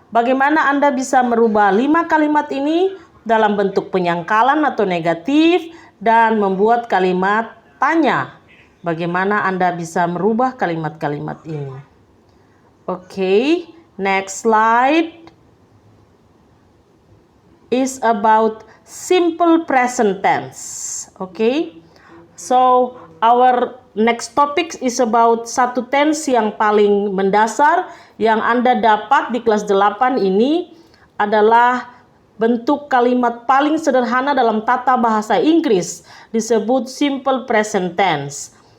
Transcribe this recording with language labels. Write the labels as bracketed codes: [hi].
[id] Bagaimana Anda bisa merubah 5 kalimat ini dalam bentuk penyangkalan atau negatif dan membuat kalimat tanya. Bagaimana Anda bisa merubah kalimat-kalimat ini? [en] Oke, next slide is about simple present tense. Okay, so our next topic is about [id] satu tense yang paling mendasar yang Anda dapat di kelas 8 ini adalah bentuk kalimat paling sederhana dalam tata bahasa Inggris, disebut simple present tense.